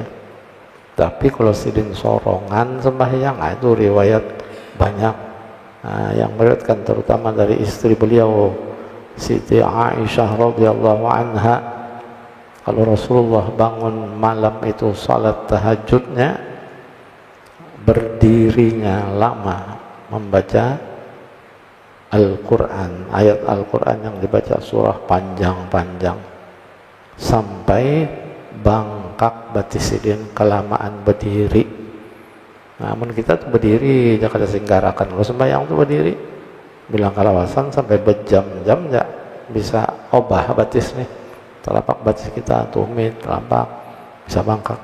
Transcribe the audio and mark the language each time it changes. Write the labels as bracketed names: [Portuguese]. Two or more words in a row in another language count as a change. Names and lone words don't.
[Banjar] Tapi kalau sidin sorongan sembahyang, itu riwayat banyak yang meriwayatkan, terutama dari istri beliau Siti Aisyah [Arabic] رضي الله عنها. [Indonesian] Kalau Rasulullah bangun malam itu salat tahajudnya, berdirinya lama membaca Al-Quran, ayat Al-Quran yang dibaca surah panjang-panjang sampai bangkak batisidin, kelamaan berdiri. [Banjar] Namun kita tuh berdiri jangan singgarakan. Kalau sembahyang tuh berdiri, bilang kalawasan sampai berjam-jam ya bisa obah batis nih, telapak batis kita tumit, telapak bisa bangkak.